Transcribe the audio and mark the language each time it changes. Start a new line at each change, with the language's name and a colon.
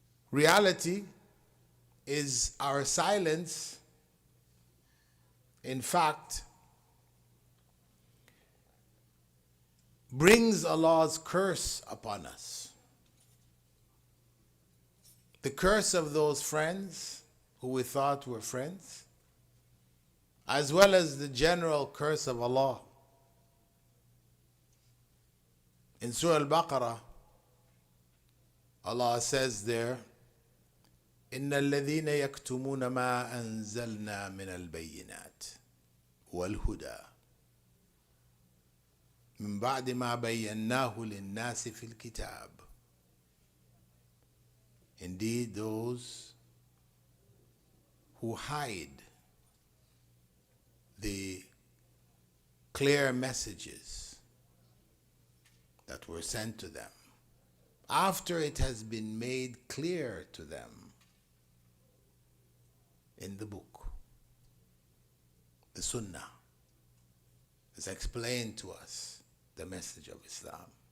English: Reality is our silence, in fact, brings Allah's curse upon us. The curse of those friends who we thought were friends, as well as the general curse of Allah. In Surah Al-Baqarah, Allah says there,
Arabic: إن الذين يكتمون ما أنزلنا من البينات والهدى من بعد ما بيناه للناس في الكتاب.
English: Indeed, those who hide the clear messages that were sent to them after it has been made clear to them in the book, the Sunnah has explained to us the message of Islam.